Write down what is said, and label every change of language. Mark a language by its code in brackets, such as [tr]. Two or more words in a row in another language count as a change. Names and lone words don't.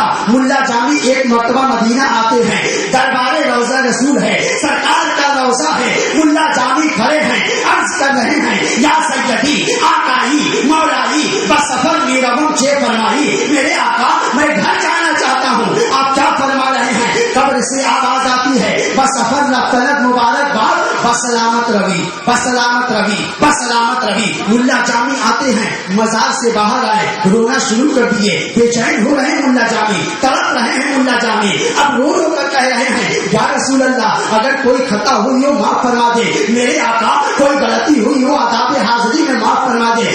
[ur] ملا جامی ایک مرتبہ مدینہ آتے ہیں، دربار روضہ رسول ہے، سرکار کا روضہ ہے. ملا جامی کھڑے ہیں، عرض کر رہے ہیں [fa] یا سیدی آقائی مولائی بسفر میرا چے فرمائی. [ur] میرے آقا میں گھر جانا چاہتا ہوں. آپ کیا فرما رہے ہیں؟ قبر سے آواز آتی ہے، [fa] بسفر رفتنت مبارک باد بسلامت روی بسلامت روی بسلامت روی. [ur] ملا جامی آتے ہیں، مزار سے باہر آئے، رونا شروع کر دیے. بے چین ہو رہے ہیں ملا جامی، تڑپ رہے ہیں ملا جامی. اب رو رو کر کہہ رہے ہیں [ar] یا رسول اللہ [ur] اگر کوئی خطا ہوئی ہو معاف فرما دے. میرے آقا کوئی غلطی ہوئی ہو آداب حاضری میں معاف فرما دے.